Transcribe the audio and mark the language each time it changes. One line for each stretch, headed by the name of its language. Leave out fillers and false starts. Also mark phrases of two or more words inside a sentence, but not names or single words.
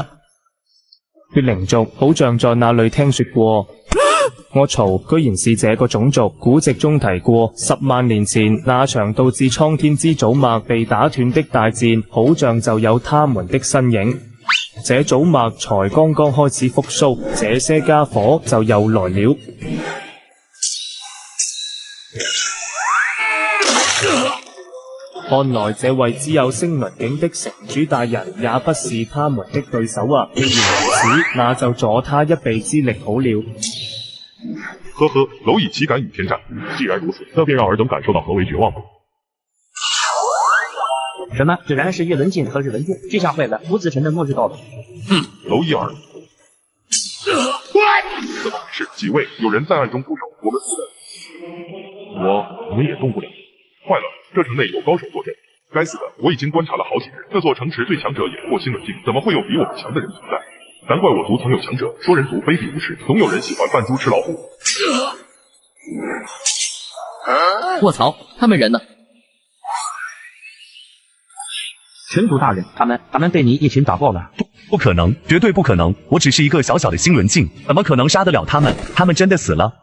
Chinese: 血靈族好像在那裡聽說過。我曹居然是這個種族，古籍中提過10萬年前那場導致蒼天之祖脈被打斷的大戰，好像就有他們的身影。這祖脈才剛剛開始復甦，這些家伙就又來了。看來這位只有星輪境的城主大人也不是他們的對手啊！既然如此，那就助他一臂之力好了。呵呵，螻蟻豈敢與天戰？既然如此，那便讓爾等感受到何為絕望吧。什麼？果然是月輪鏡和日輪鏡，這下壞了，無子辰的末日到了。螻蟻兒，怎麼回事？幾位，有人在暗中出手，我們不能。你們也動不了。壞了，這城內有高手坐鎮。該死的，我已經觀察了好幾日，這座城池最強者也不過星輪鏡，怎麼會有比我們強的人存在？難怪我族曾有強者說人族卑鄙無恥，總有人喜歡扮豬吃老虎。卧槽，他們人呢？城主大人，他們被你一群打爆了。不可能，絕對不可能！我只是一個小小的星輪鏡，怎麼可能殺得了他們？他們真的死了？